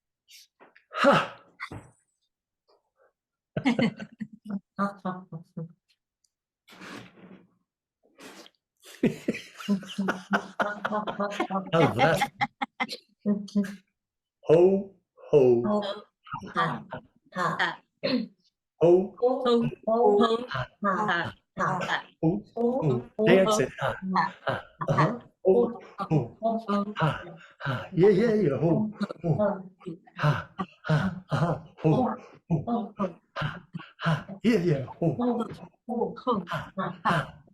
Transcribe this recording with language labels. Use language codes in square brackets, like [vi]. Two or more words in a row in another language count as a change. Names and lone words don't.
[en] How's that? Ho, ho, ho, ho. Dance it. Ho, ho, ha. Yeah, yeah, yeah. Ho, ho. Ha, ho, ho. Ha, yeah, yeah. Ho, ha, ha.